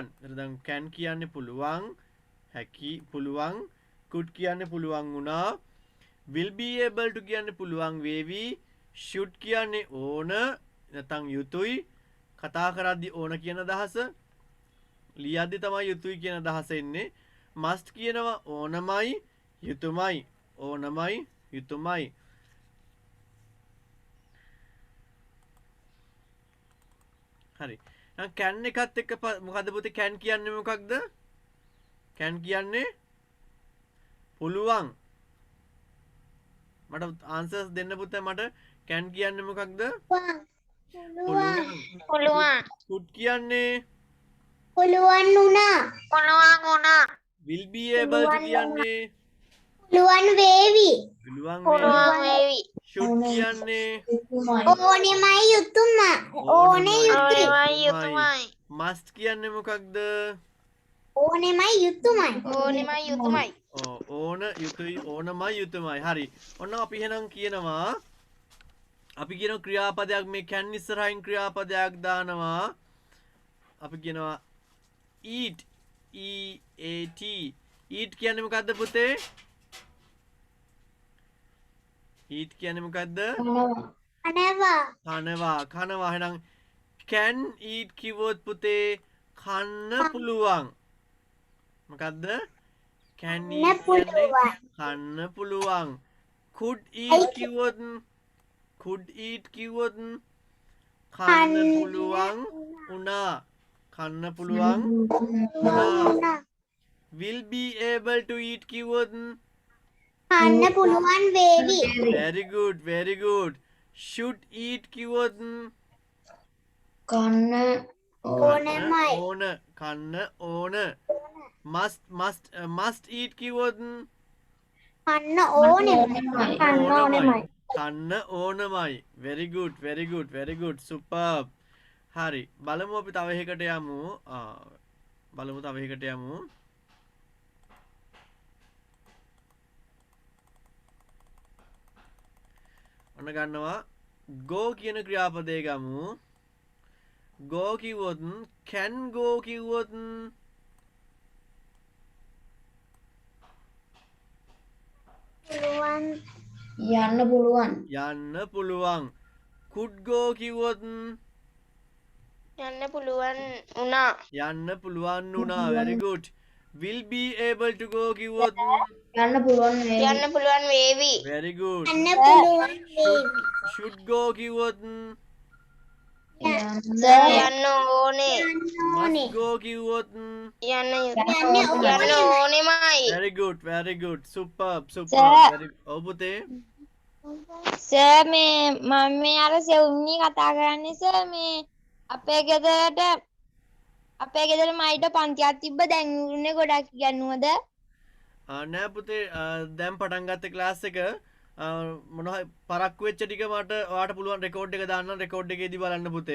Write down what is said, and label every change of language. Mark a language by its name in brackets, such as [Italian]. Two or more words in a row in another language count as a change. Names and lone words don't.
[Sinhala] එතන can කියන්නේ පුළුවන්, හැකි පුළුවන්, could කියන්නේ පුළුවන් වුණා, [English] will be able to [Sinhala] කියන්නේ පුළුවන් වේවි, should කියන්නේ ඕන නැත්නම් යුතුයි. කතා කරද්දී ඕන කියන අදහස, ලියද්දී තමයි යුතුයි කියන අදහස එන්නේ. must කියනවා ඕනමයි යුතුයමයි ඕනමයි යුතුයමයි. හරි. දැන් can එකත් එක්ක මොකද්ද පුතේ can කියන්නේ මොකක්ද? can කියන්නේ පුළුවන්. මට ආන්සර්ස් දෙන්න පුතේ මට can කියන්නේ මොකක්ද? පුළුවන්. could කියන්නේ පුළුවන් වුණා. පුළුවන් වුණා. [English] will be able to කියන්නේ [Sinhala] පුළුවන් වේවි. පුළුවන් පුළුවන් වේවි. should කියන්නේ ඕනෙමයි යුතුයම. ඕනේ යුතුයි. ඕනෙමයි යුතුයමයි. must කියන්නේ මොකක්ද? ඕනෙමයි යුතුයමයි. ඕනෙමයි යුතුයමයි. ඕන යුතුයි ඕනමයි යුතුයමයි. හරි. ඔන්න අපි එහෙනම් කියනවා අපි කියන ක්‍රියාපදයක් මේ can ඉස්සරහින් ක්‍රියාපදයක් දානවා. අපි කියනවා [English] eat e a t eat [Sinhala] කියන්නේ මොකද්ද පුතේ? eat කියන්නේ මොකද්ද? කනවා. කනවා. එහෙනම් [English] can eat [Sinhala] කිව්වොත් පුතේ කන්න පුළුවන්. මොකද්ද? [English] can eat [Sinhala] කියන්නේ කන්න පුළුවන්. [English] could eat [Sinhala] කිව්වොත් කන්න පුළුවන් උනා. කන්න පුළුවන් උනා. [English] will be able to eat කිව්වොත් [Sinhala] කන්න පුළුවන් වේවි. [English] very good. should eat කිව්වොත් [Sinhala] කන්න ඕනෙමයි. කන්න ඕන. [English] must eat කිව්වොත් [Sinhala] කන්න ඕනෙමයි. කන්න ඕනෙමයි. කන්න ඕනමයි. [English] very good. superb. [Sinhala] හරි. බලමු අපි තව එකකට යමු. ඔන්න ගන්නවා go කියන ක්‍රියාපදේ ගමු. [English] go කිව්වොත් can go කිව්වොත් [Sinhala] පුළුවන්. යන්න පුළුවන්. පුළුවන්. [English] could go කිව්වොත් [Sinhala] යන්න පුළුවන් වුණා. පුළුවන් වුණා. [English] very good. will be able to go කිව්වොත් [Sinhala] යන්න පුළුවන් වේවි. යන්න පුළුවන් වේවි. [English] very good [Sinhala] යන්න පුළුවන් [English] should go කිව්වොත් [Sinhala] යන්න යන්න ඕනේ. ඕනේ. [English] must go කිව්වොත් [Sinhala] යන්න යන්න ඕනෙමයි. [English] very good superb Sir. [Sinhala] very ඔව් පුතේ සර් මේ මම මේ අර සෙවුම්නි කතා කරන්නේ සර් මේ අපේ ගෙදර මයිට පන්තියක් තිබ්බ දැන් උන්නේ ගොඩක් ඉගෙනුවද? නෑ පුතේ දැන් පටන් ගත්ත ක්ලාස් එක මොනවා පරක්කු වෙච්ච ටික මට ඔයාට පුළුවන් රෙකෝඩ් එක දාන්න රෙකෝඩ් එකේදී බලන්න පුතේ